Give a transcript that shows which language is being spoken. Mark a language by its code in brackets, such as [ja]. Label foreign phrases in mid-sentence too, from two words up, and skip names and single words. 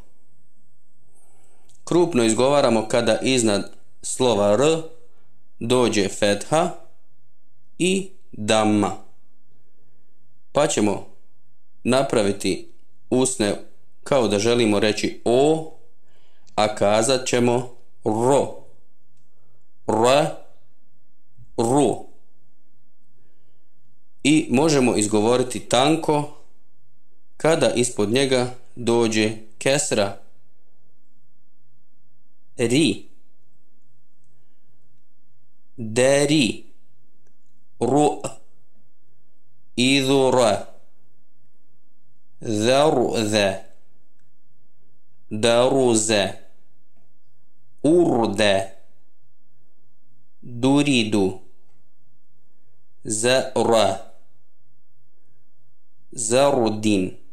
[bs] Krupno izgovaramo kada iznad slova r dođe fetha i damma, pa ćemo napraviti usne kao da želimo reći o, a kazat ćemo ro, ra, ru. I možemo izgovoriti tanko kada ispod njega dođe kesra, ri, dari, ru, idura, zarza, daruza, urda, duridu, zara, zarudin.